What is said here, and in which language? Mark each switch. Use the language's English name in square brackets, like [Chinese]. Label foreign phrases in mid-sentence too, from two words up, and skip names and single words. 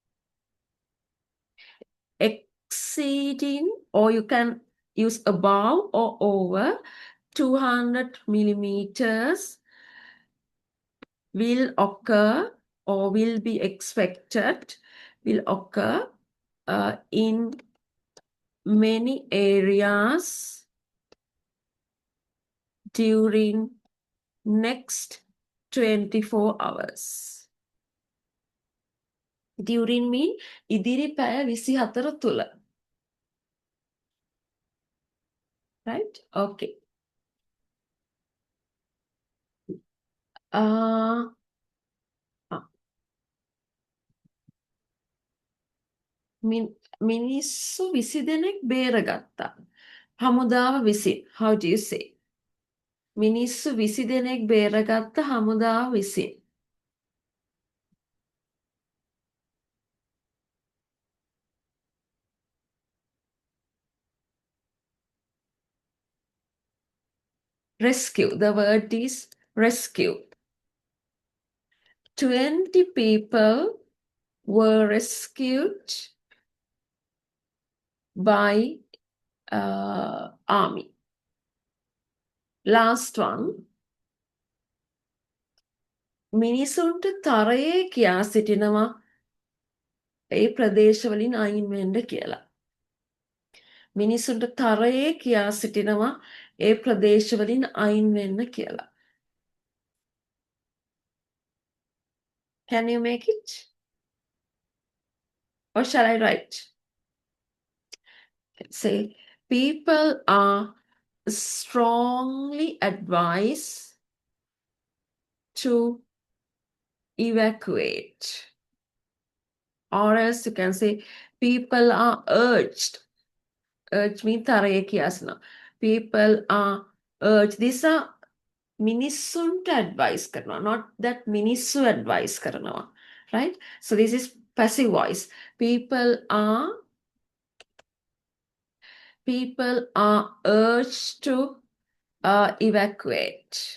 [English] exceeding, or you can use above or over 200 millimeters will occur or will be expected, will occur in many areas during next 24 hours. During mean [Sinhala] ඉදිරි පැය 24 තුල. [English] Right? Okay. [Sinhala] Uh, මිනිස්සු 20 දෙනෙක් බේරගත්තා. හමුදාව විසින්. [English] How do you say? [Sinhala] මිනිස්සු 20 දෙනෙක් බේරගත්ත හමුදාව විසින්. [English] Rescue. The word is rescue. 20 people were rescued by army. Last one. [Sinhala] මිනිසුන්ට තරයේ කියා සිටිනවා ඒ ප්‍රදේශවලින් අයින් වෙන්න කියලා. මිනිසුන්ට තරයේ කියා සිටිනවා ඒ ප්‍රදේශවලින් අයින් වෙන්න කියලා. [English] Can you make it? Or shall I write? Say, people are strongly advised to evacuate. Or else you can say, people are urged. Urge means [Sinhala] තරයේ කියasna. [English] People are urged. These are [Sinhala] මිනිස්සුන්ට advice කරනවා. [English] Not that [Sinhala] මිනිස්සු advice කරනවා. Right? [English] So this is passive voice. People are urged to evacuate.